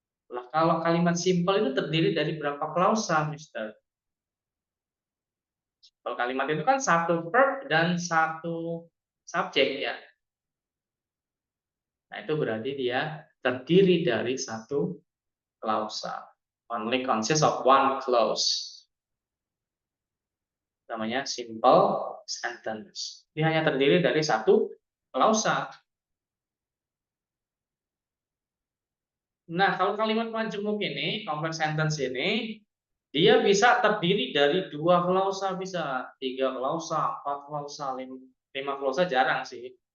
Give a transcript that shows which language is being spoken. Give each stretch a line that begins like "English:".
Indonesian: Lah kalau kalimat simple itu terdiri dari berapa klausa, Mister? Kalau kalimat itu kan satu verb dan satu subjek ya. Nah, itu berarti dia terdiri dari satu klausa.
English: Only consists of one clause.
Indonesian: Namanya simple sentence. Dia hanya terdiri dari satu klausa. Nah, kalau kalimat majemuk ini, complex sentence ini, dia bisa terdiri dari 2 klausa bisa, 3 klausa, 4 klausa, 5 klausa jarang sih.